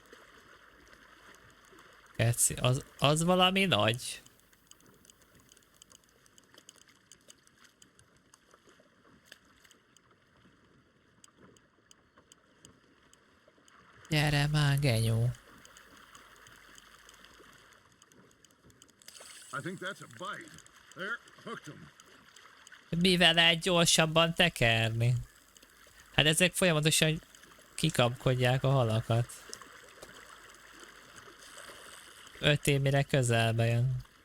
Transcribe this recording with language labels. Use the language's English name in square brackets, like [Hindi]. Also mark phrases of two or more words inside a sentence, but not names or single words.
[Hungarian] Keci, az valami nagy? Gyere már, genyó. [English] I think that's a bite. There, hooked him. [Hungarian] Mivel lehet gyorsabban tekerni? Hát ezek folyamatosan kikapkodják a halakat. 5 év mire közelbe jön.